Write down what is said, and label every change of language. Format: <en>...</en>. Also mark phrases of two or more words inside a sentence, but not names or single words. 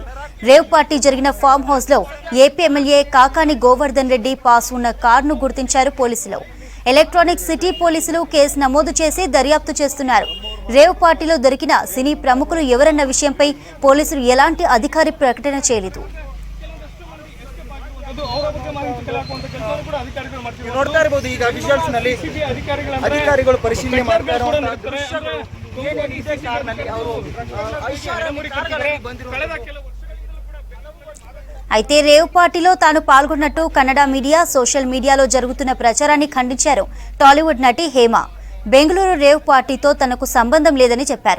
<en>rave party</en> <te>జరిగిన</te> <en>farm house</en> <te>లో</te> <en>AP MLA</en> <te>కాకాని గోవర్ధన్ రెడ్డి పాస్ ఉన్న కారును గుర్తించారు పోలీసులు. ఎలక్ట్రానిక్ సిటీ పోలీసులు కేసు నమోదు చేసి దర్యాప్తు చేస్తున్నారు. రేవ్ పార్టీలో దొరికిన సినీ ప్రముఖులు ఎవరన్న విషయంపై పోలీసులు ఎలాంటి అధికారిక ప్రకటన చేయలేదు.</te> <kn>ಅಧಿಕಾರಿಗಳು ಪರಿಶೀಲನೆ ಮಾಡ್ತಾರೆ.</kn> <te>అయితే రేవ్ పార్టీలో తాను పాల్గొన్నట్టు కన్నడ మీడియా, సోషల్ మీడియాలో జరుగుతున్న ప్రచారాన్ని ఖండించారు టాలీవుడ్ నటి హేమ. బెంగళూరు రేవ్ పార్టీతో తనకు సంబంధం లేదని చెప్పారు.</te>